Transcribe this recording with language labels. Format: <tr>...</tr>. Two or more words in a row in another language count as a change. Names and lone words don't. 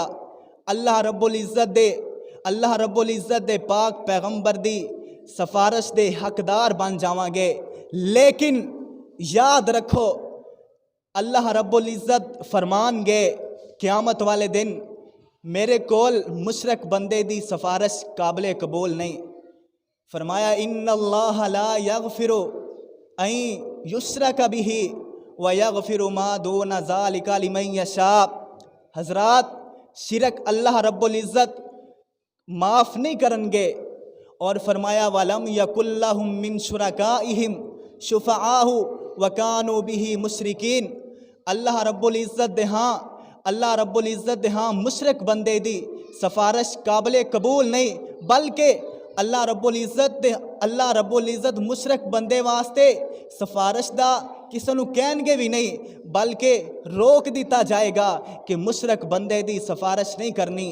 <ar>الله رب العزة</ar> <pa>ਦੇ ਪਾਕ ਪੈਗ਼ੰਬਰ ਦੀ ਸਿਫ਼ਾਰਸ਼ ਦੇ ਹੱਕਦਾਰ ਬਣ ਜਾਵਾਂਗੇ। ਲੇਕਿਨ ਯਾਦ ਰੱਖੋ</pa> <ar>الله رب العزة</ar> <pa>ਫ਼ਰਮਾਣ ਗਏ ਕ਼ਯਾਮਤ ਵਾਲੇ ਦਿਨ ਮੇਰੇ ਕੋਲ ਮੁਸ਼ਰਿਕ ਬੰਦੇ ਦੀ ਸਿਫ਼ਾਰਸ਼ ਕਾਬਿਲ ਕਬੂਲ ਨਹੀਂ। ਫ਼ਰਮਾਇਆ</pa> <ar>إن الله لا يغفر أن يشرك به ويغفر ما دون ذلك لمن يشاء.</ar> <pa>ਹਜ਼ਰਾਤ ਸ਼ਿਰਕ</pa> <ar>الله رب العزة</ar> <pa>ਮਾਫ਼ ਨਹੀਂ ਕਰਨਗੇ। ਔਰ ਫ਼ਰਮਾਇਆ</pa> <ar>ولم يكن لهم من شركائهم شفعاء وكانوا بشركائهم كافرين. الله رب العزة</ar> <pa>ਦੇ ਹਾਂ ਮੁਸ਼ਰਿਕ ਬੰਦੇ ਦੀ ਸਿਫ਼ਾਰਸ਼ ਕਾਬਿਲ ਕਬੂਲ ਨਹੀਂ, ਬਲਕਿ</pa> <ar>الله رب العزة</ar> <pa>ਮੁਸ਼ਰਿਕ ਬੰਦੇ ਵਾਸਤੇ ਸਿਫ਼ਾਰਸ਼ ਦਾ ਕਿਸੇ ਨੂੰ ਕਹਿਣਗੇ ਵੀ ਨਹੀਂ, ਬਲਕਿ ਰੋਕ ਦਿੱਤਾ ਜਾਏਗਾ ਕਿ ਮੁਸ਼ਰਿਕ ਬੰਦੇ ਦੀ ਸਿਫ਼ਾਰਸ਼ ਨਹੀਂ ਕਰਨੀ।</pa>